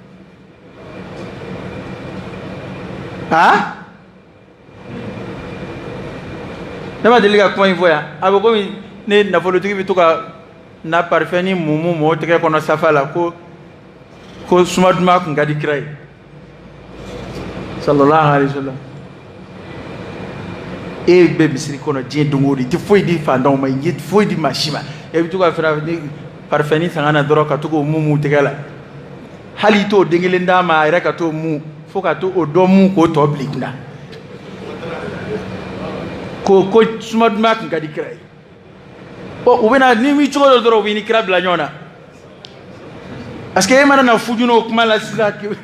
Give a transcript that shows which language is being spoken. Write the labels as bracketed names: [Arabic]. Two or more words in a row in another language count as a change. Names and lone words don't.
[Bambara] ne ma deli ka kuma in fɔ yan a bɛ komi ne nafolotigi bɛ to ka na parfum ni mumu mɔgɔ tɛgɛ kɔnɔ safa la ko suma duman kun ka di kira ye [Arabic] صلى الله عليه وسلم [Bambara] e bɛ misiri kɔnɔ diɲɛ don o don i tɛ foyi di fantanw ma i tɛ foyi di maa si ma e bɛ to ka fɛrɛ ni parfum ni sanga na dɔrɔn ka to k'o mumu tɛgɛ la hali i t'o den kelen d'a ma a yɛrɛ ka t'o mu fo ka to o dɔ mu k'o tɔ bila i kunna ko suma duman kun ka di kira ye u bɛna ni mi cogo dɔ dɔrɔn u b'i ni kira bila ɲɔgɔn na [French] parce que [Bambara] e mana na fujunu o kuma la sisan